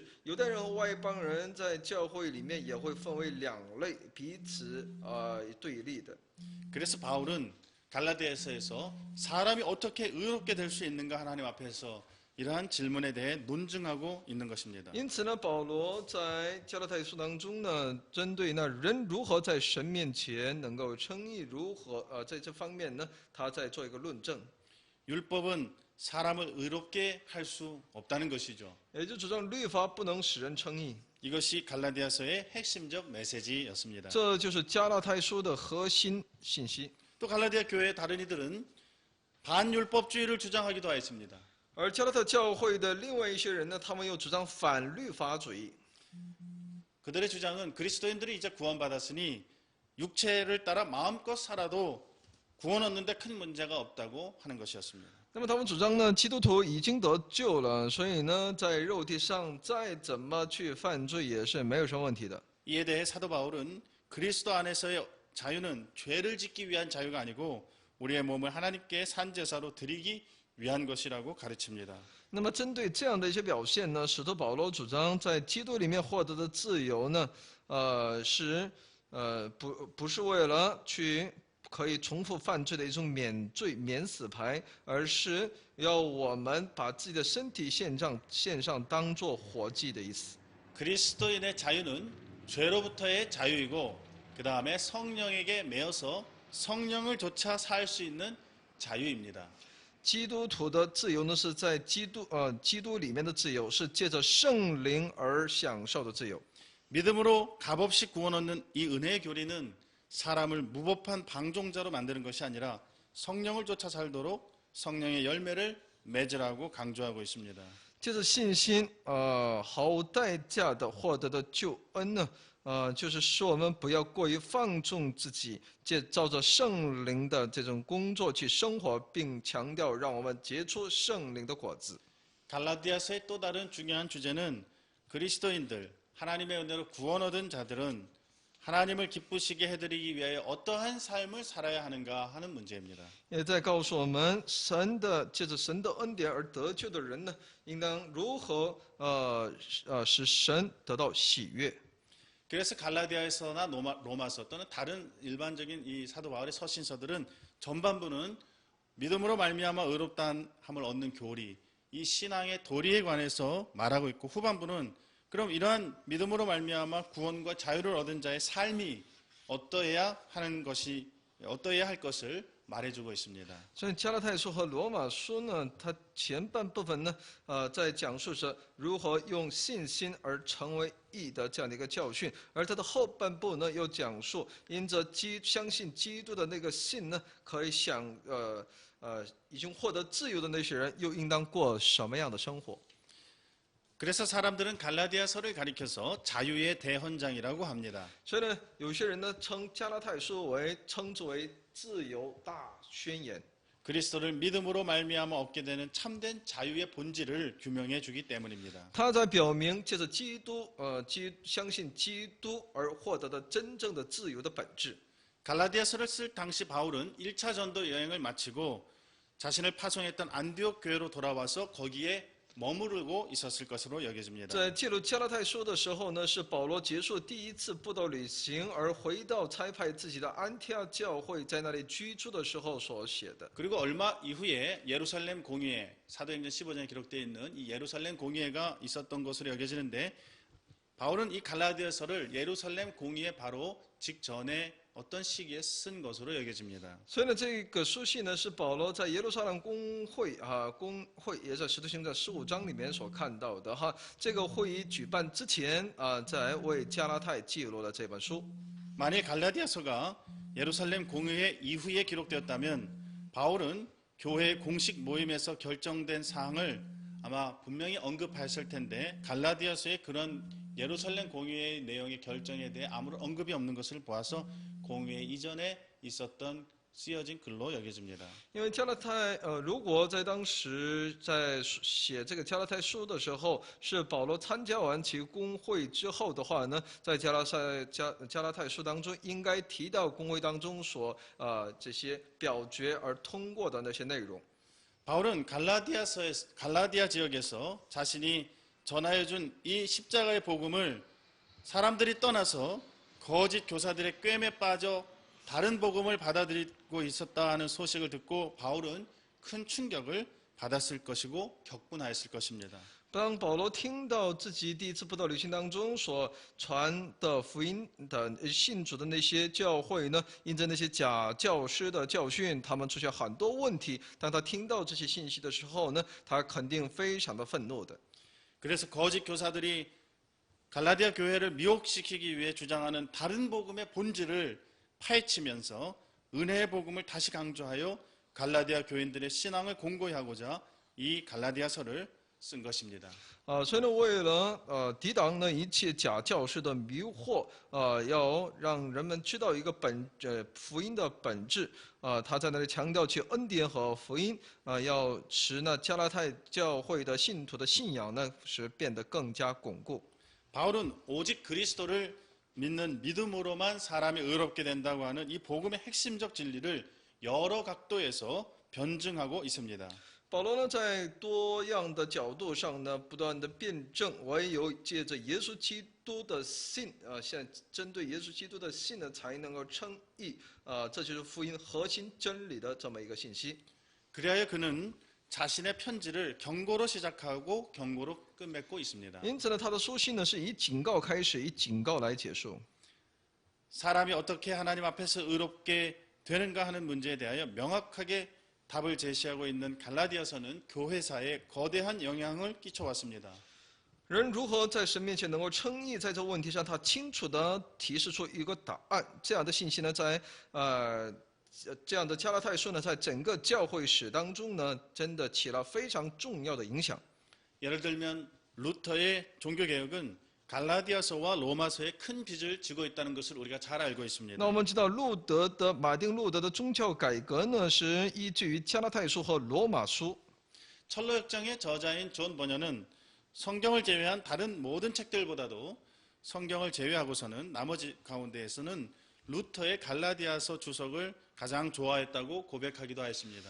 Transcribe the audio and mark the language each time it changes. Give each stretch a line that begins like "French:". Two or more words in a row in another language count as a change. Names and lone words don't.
Chinese: 犹太人和外邦人在教会里面也会分为两类，彼此对立的。
Korean: 그래서 바울은 갈라디아서에서 사람이 어떻게 의롭게 될 수 있는가 하나님 앞에서 이러한 질문에 대해 논증하고 있는 것입니다.
Chinese: 因此呢，保罗在加拉太书当中呢，针对那人如何在神面前能够称义，如何在这方面呢，他在做一个论证。
Korean: 율법은 사람을 의롭게 할 수 없다는 것이죠.
Chinese: 也就主张律法不能使人称义，
Korean: 이것이 갈라디아서의 핵심적 메시지였습니다.
Chinese: 这就是加拉太书的核心信息。
Korean: 또 갈라디아 교회의 다른 이들은 반율법주의를 주장하기도 하였습니다.
Chinese: 而加拉太教会的另外一些人呢，他们又主张反律法主义。
Korean: 그들의 주장은 그리스도인들이 이제 구원받았으니 육체를 따라 마음껏 살아도 구원 얻는데 큰 문제가 없다고 하는 것이었습니다.
Chinese: 那么他们主张呢，基督徒已经得救了，所以呢，在肉体上再怎么去犯罪也是没有什么问题的。
Korean: 이에 대해 사도 바울은 그리스도 안에서의 자유는 죄를 짓기 위한 자유가 아니고 우리의 몸을 하나님께 산 제사로 드리기 위한 것이라고 가르칩니다.
Chinese: 那么针对这样的一些表现呢，使徒保罗主张在基督里面获得的自由呢，不是为了去可以重复犯罪的一种免罪免死牌，而是要我们把自己的身体献上当做活祭的意思。
Korean: 그리스도인의 자유는 죄로부터의 자유이고 그 다음에 성령에게 매여서 성령을 좇아 살 수 있는 자유입니다.
Chinese: 基督徒的自由呢，是在基督里面的自由，是借着圣灵而享受的自由。
Korean: 믿음으로 값없이 구원 얻는 이 은혜의 교리는 사람을 무법한 방종자로 만드는 것이 아니라 성령을 좇아 살도록 성령의 열매를 맺으라고 강조하고 있습니다.
Chinese: 借着信心，毫无代价的获得的救恩呢，就是使我们不要过于放纵自己，照着圣灵的这种工作去生活，并强调让我们结出圣灵的果子。
Korean: 갈라디아서의 또 다른 중요한 주제는 그리스도인들, 하나님의 은혜로 구원 얻은 자들은 하나님을 기쁘시게 해드리기 위하여 어떠한 삶을 살아야 하는가 하는 문제입니다.
Chinese: 也在告诉我们，借着神的恩典而得救的人呢，应当如何使神得到喜悦。
Korean: 그래서 갈라디아서나 로마서 또는 다른 일반적인 이 사도 바울의 서신서들은 전반부는 믿음으로 말미암아 의롭다함을 얻는 교리, 이 신앙의 도리에 관해서 말하고 있고 후반부는 그럼 이러한 믿음으로 말미암아 구원과 자유를 얻은 자의 삶이 어떠해야 할 것을 말해주고 있습니다.
Chinese: 所以加拉太书和罗马书呢，它前半部分呢，在讲述着如何用信心而成为义的这样的一个教训，而它的后半部呢，又讲述因着相信基督的那个信呢，可以已经获得自由的那些人，又应当过什么样的生活？
Korean: 그래서 사람들은 갈라디아서를 가리켜서 자유의 대헌장이라고 합니다.
Chinese: 所以呢，有些人呢称加拉太书称之为自由大宣言。
Korean: 그리스도를 믿음으로 말미암아 얻게 되는 참된 자유의 본질을 규명해 주기 때문입니다.
Chinese: 他在表明借着相信基督而获得的真正的自由的本质。
Korean: 갈라디아서를 쓸 당시 바울은 1차 전도 여행을 마치고 자신을 파송했던 안디옥 교회로 돌아와서 거기에 머무르고 있었을 것으로 여겨집니다.
Chinese: 在记录加拉太书的时候呢，是保罗结束第一次布道旅行，而回到差派自己的安提阿教会，在那里居住的时候所写的。
Korean: 그리고 얼마 이후에 예루살렘 공의회, 사도행전 15장에 기록되어 있는 이 예루살렘 공의회가 있었던 것으로 여겨지는데 바울은 이 갈라디아서를 예루살렘 공의회 바로 직전에 어떤 시기에 쓴 것으로 여겨집니다.
Chinese: 所以呢，这个书信呢是保罗在耶路撒冷公会也在使徒行传15章里面所看到的哈。这个会议举办之前在为加拉太记录了这本书。
Korean: 만약 갈라디아서가 예루살렘 공의회 이후에 기록되었다면 바울은 교회 공식 모임에서 결정된 사항을 아마 분명히 언급하였을 텐데 갈라디아서의 그런 예루살렘 공의회의 내용의 결정에 대해 아무런 언급이 없는 것을 보아서 공의회 이전에 있었던 쓰여진 글로 여겨집니다.
Chinese: 因为加拉太如果在当时在写这个加拉太书的时候，是保罗参加完其公会之后的话呢，在加拉太书当中应该提到公会当中这些表决而通过的那些内容。
Korean: 바울은 갈라디아 지역에서 자신이 전하여준 이 십자가의 복음을 사람들이 떠나서 거짓 교사들의 꿰매 빠져 다른 복음을 받아들이고 있었다 하는 so식을 듣고 바울은 큰 충격을 받았을 것이고 격분하였을 것입니다.
Chinese: 当保罗听到自己第一次布道旅行当中所传的福音的信主的那些教会呢，因着那些假教师的教训，他们出现很多问题。当他听到这些信息的时候呢，他肯定非常的愤怒的。
Korean: 그래서 거짓 교사들이 갈라디아 교회를 미혹시키기 위해 주장하는 다른 복음의 본질을 파헤치면서 은혜의 복음을 다시 강조하여 갈라디아 교인들의 신앙을 공고히 하고자 이 갈라디아서를 쓴 것입니다.
Chinese: 所以呢，为了抵挡呢一切假教师的迷惑，要让人们知道一个福音的本质，他在那里强调其恩典和福音，要使呢加拉太教会的信徒的信仰呢是变得更加巩固。
Korean: 바울은 오직 그리스도를 믿는 믿음으로만 사람이 의롭게 된다고 하는 이 복음의 핵심적 진리를 여러 각도에서 변증하고 있습니다.
Chinese: 保罗呢，在多样的角度上呢，不断的辩证，唯有借着耶稣基督的信，现在针对耶稣基督的信呢，才能够称义，这就是福音核心真理的这么一个信息。
Korean: 그리하여 그는 자신의 편지를 경고로 시작하고 경고로 끝맺고 있습니다.
Chinese: 因此呢，他的书信呢是以警告开始，以警告来结束。
Korean: 사람이 어떻게 하나님 앞에서 의롭게 되는가 하는 문제에 대하여 명확하게 답을 제시하고 있는 갈라디아서는 교회사에 거대한 영향을 끼쳐왔습니다.
Chinese: 人如何在神面前能够称义，在这个问题上，他清楚地提示出一个答案。这样的信息呢，在这样的加拉太书呢，在整个教会史当中呢，真的起了非常重要的影响。
Korean: 예를 들면 루터의 종교개혁은 갈라디아서와 로마서에 큰 빚을 지고 있다는 것을 우리가 잘 알고 있습니다.
Chinese: 那我们知道，马丁路德的宗教改革呢，是依据于加拉太书和罗马书。
Korean: 철로역정의 저자인 존 버녀는 성경을 제외한 다른 모든 책들보다도 성경을 제외하고서는 나머지 가운데에서는 루터의 갈라디아서 주석을 가장 좋아했다고 고백하기도 했습니다.